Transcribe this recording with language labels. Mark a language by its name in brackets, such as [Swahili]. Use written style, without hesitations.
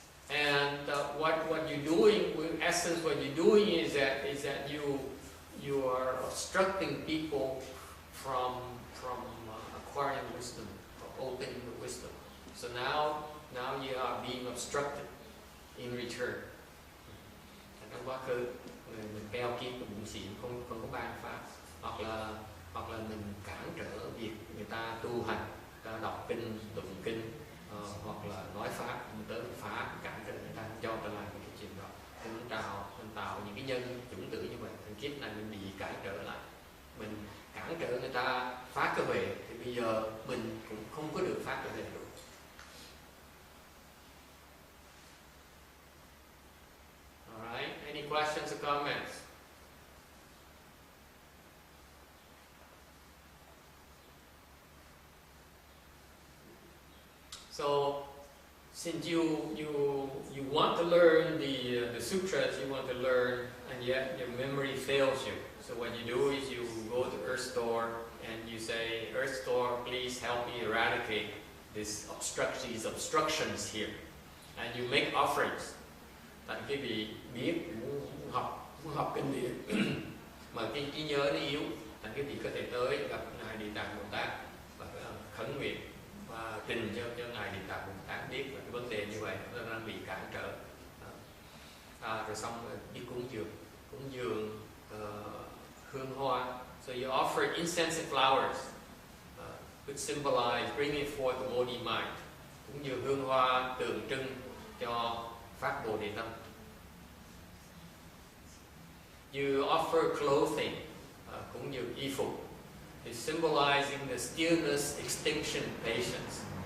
[English] And what you're doing, in essence, what you're doing is that you are obstructing people from acquiring wisdom, or opening the wisdom. So now you are being obstructed in return. [Vietnamese] Trong quá khứ mình keo kiết và bụng xỉn, không có ban pháp, hoặc là mình cản trở việc người ta tu hành, người ta đọc kinh, tụng kinh, hoặc là nói pháp, mình tới mình phá, cản trở người ta, cho ta làm cái chuyện đó. Mình tạo những cái nhân chủng tử như vậy, thành kiếp này mình bị cản trở lại, mình cản trở người ta phá cơ huệ, thì bây giờ mình cũng không có được phá cơ huệ được. [English] Alright, any questions or comments? since you want to learn the sutras, you want to learn, and yet your memory fails you. So what you do is you go to Earth Store and you say, Earth Store, please help me eradicate these obstructions here. And you make offerings. [Vietnamese] Tại cái vị biết muốn học kinh điển mà cái trí nhớ nó yếu, thành cái vị có thể tới gặp ngài Địa Tạng Bồ Tát và khấn nguyện và trình cho ngài Địa Tạng Bồ Tát biết về cái vấn đề như vậy nó đang bị cản trở. Rồi xong đi cúng dường hương hoa. [English] So you offer incense and flowers, which symbolize bringing forth the Bodhi mind. [Vietnamese] Cúng dường hương hoa tượng trưng cho phát Bồ Đề tâm. [English] You offer clothing, [Vietnamese] cúng dường y phục. [English] It's symbolizing the stillness, extinction, patience.